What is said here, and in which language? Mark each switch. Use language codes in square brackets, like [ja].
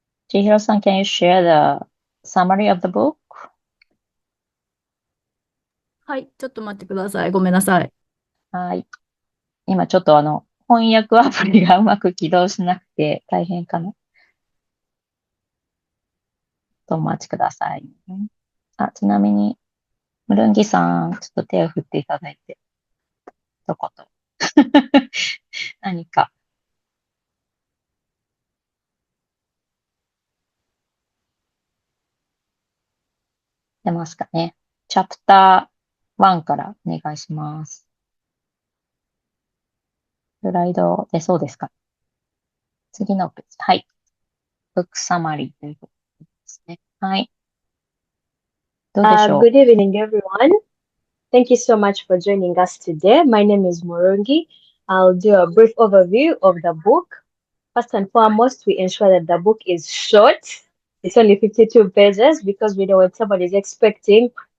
[en] Chihiro-san, can you share the summary of the book? [ja] はい、ちょっと待ってください。ごめんなさい。はい。今ちょっと翻訳アプリがうまく起動しなくて大変かな。お待ちください。ちなみに、ムルンギさん、ちょっと手を振っていただいて、一言。何か。出ますかね。チャプター1からお願いします。スライド出そうですか。次のページ。はい。ブックサマリーということですね。はい。どうでしょう。 [en] Good evening, everyone. Thank you so much for joining us today. My name is Murungi. I'll do a brief overview of the book. First and foremost, we ensure that the book is short. It's only 52 pages because we know what somebody is expecting.